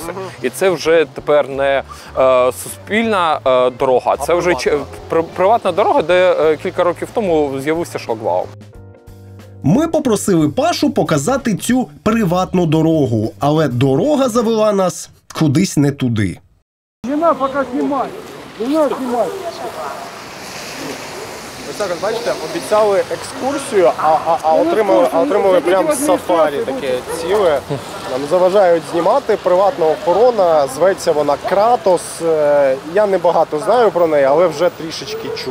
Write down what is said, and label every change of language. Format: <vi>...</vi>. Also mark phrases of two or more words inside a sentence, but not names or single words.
<uk>І це вже тепер не суспільна дорога, це вже приватна дорога, де кілька років тому з'явився шлагбаум. Ми попросили Пашу показати цю приватну дорогу, але дорога завела нас кудись не туди.</uk> <ru>Жена пока снимай. Жена снимай.</ru> <uk>Ось так, бачите, обіцяли екскурсію, а отримали прямо сафарі таке ціле. Нам заважають знімати, приватна охорона, зветься вона Кратос. Я не багато знаю про неї, але вже трішечки чув.</uk>